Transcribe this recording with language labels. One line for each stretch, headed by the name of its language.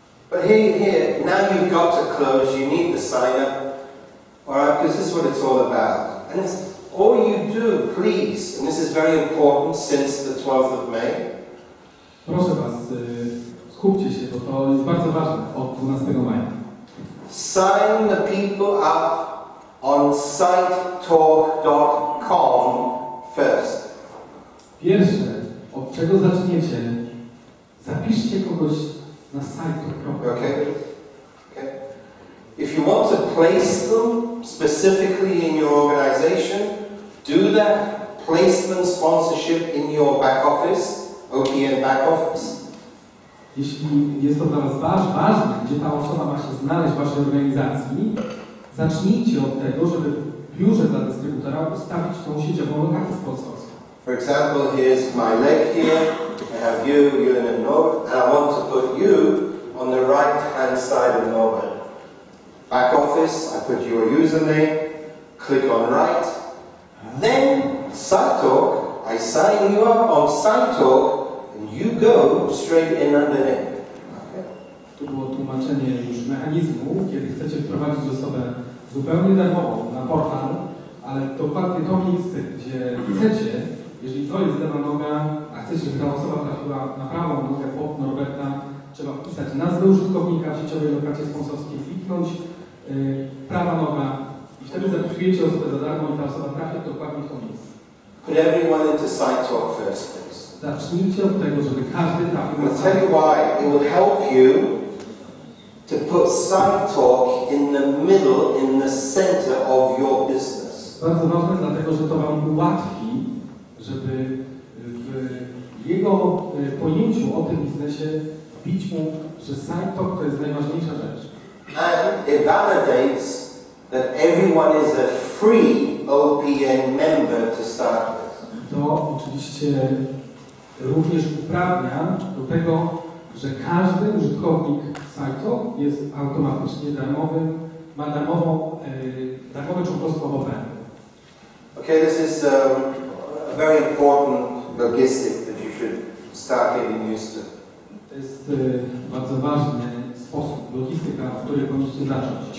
English: But here, now you've got to close. You need to sign up. Alright, because this is what it's all about. And it's all you do, please, and this is very important since the 12th of May.
Polish: Proszę Was, skupcie się, bo to jest bardzo ważne od 12 maja.
English: Sign the people up on sitetalk.com first.
Polish: Pierwsze, od czego zaczniecie, zapiszcie kogoś na site.com.
English: Okay? Okay. If you want to place them specifically in your organization, do that placement sponsorship in your back office, OPM back office.
Polish: Jeśli jest to dla Was ważne, gdzie ta osoba ma się znaleźć w Waszej organizacji, zacznijcie od tego, żeby w biurze dla dystrybutora ustawić tą sieciową lokację sponsorską.
English: For example, here's my leg here. I have you in the north, and I want to put you on the right-hand side of Norway. Back office, I put your username, click on right. Then, SiteTalk, I sign you up on SiteTalk, and you go straight in under him.
Polish: Tu było tłumaczenie już mechanizmu, kiedy chcecie wprowadzić osobę zupełnie darmową na portal, ale dokładnie to miejsce, gdzie chcecie, jeżeli to jest lewa noga, a chcecie, żeby ta osoba trafiła na prawą nogę pod Norberta, trzeba wpisać nazwę użytkownika w sieciowej lokacie sponsorskiej, kliknąć prawa noga i wtedy zapisujecie osobę za darmo i ta osoba trafia dokładnie w to miejsce.
English: Put everyone into SideTalk first, please.
Polish: Zacznijcie od tego, żeby każdy trafił na
English: I'll tell you why. It will help you to put SideTalk in the middle, in the center of your business.
Polish: Bardzo ważne, dlatego że to Wam ułatwi, żeby w jego pojęciu o tym biznesie wbić mu, że SideTalk to jest najważniejsza rzecz.
English: And it validates that everyone is a free OPN member to start with.
Polish: To oczywiście również uprawnia do tego, że każdy użytkownik SideTalk jest automatycznie darmowym, ma darmowe członkostwo w OPN.
English: Okay, this is a very important logistic that you should start getting used to.
Polish: To jest bardzo ważny sposób, logistyka, w której powinniście zacząć.